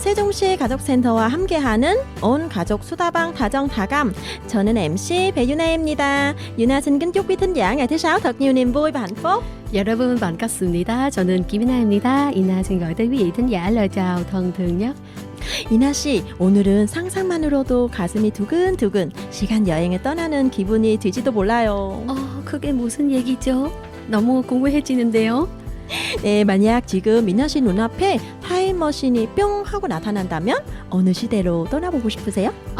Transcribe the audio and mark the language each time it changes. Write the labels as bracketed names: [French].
[Korean] 세종시 가족센터와 함께하는 온 가족 수다방 다정 다감. 저는 MC 배윤아입니다. [Vietnamese] Yuna xin kính chúc quý thính giả ngày thứ sáu thật nhiều niềm vui và hạnh phúc. [Korean] 여러분 반갑습니다. 저는 김이나입니다. [Vietnamese] 이나 xin gửi tới quý vị thính giả lời chào thân thương nhất. [Korean] 이나 씨, 오늘은 상상만으로도 가슴이 두근두근 시간 여행을 떠나는 기분이 들지도 몰라요. 그게 무슨 얘기죠? 너무 궁금해지는데요. 네, 만약 지금 미나 씨 눈앞에 타임머신이 뿅 하고 나타난다면 어느 시대로 떠나보고 싶으세요?